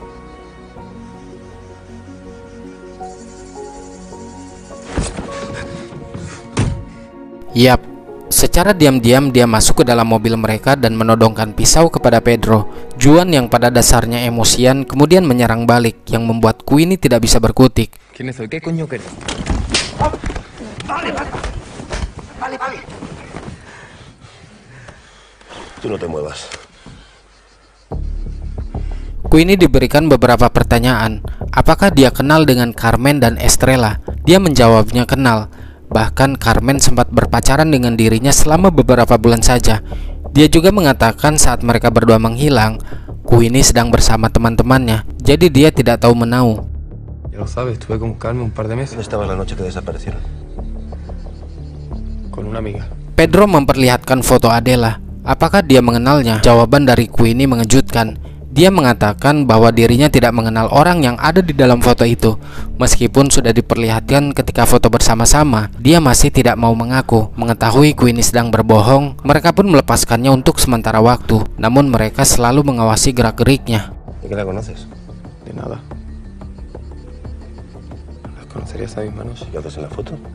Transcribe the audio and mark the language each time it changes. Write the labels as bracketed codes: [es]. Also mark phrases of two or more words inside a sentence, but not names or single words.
[id] Yap, secara diam-diam dia masuk ke dalam mobil mereka dan menodongkan pisau kepada Pedro. Juan yang pada dasarnya emosian kemudian menyerang balik, yang membuat Queenie tidak bisa berkutik. [es] ¿Quién es? ¿Qué coño querés? Vale. Tú no te muevas. [id] Queenie diberikan beberapa pertanyaan. Apakah dia kenal dengan Carmen dan Estrella? Dia menjawabnya kenal. Bahkan Carmen sempat berpacaran dengan dirinya selama beberapa bulan saja. Dia juga mengatakan saat mereka berdua menghilang, Queenie sedang bersama teman-temannya. Jadi dia tidak tahu menau. [es] Ya lo sabes, estuve con Carmen un par de meses. ¿Dónde estabas la noche que desaparecieron? Con una amiga. [id] Pedro memperlihatkan foto Adela. Apakah dia mengenalnya? Jawaban dari Queenie mengejutkan. Dia mengatakan bahwa dirinya tidak mengenal orang yang ada di dalam foto itu. Meskipun sudah diperlihatkan ketika foto bersama-sama, dia masih tidak mau mengaku. Mengetahui Queenie sedang berbohong, mereka pun melepaskannya untuk sementara waktu. Namun mereka selalu mengawasi gerak-geriknya. [es] ¿De qué la conoces? De nada. ¿Las conocerías a mis manos? ¿Qué haces en la foto?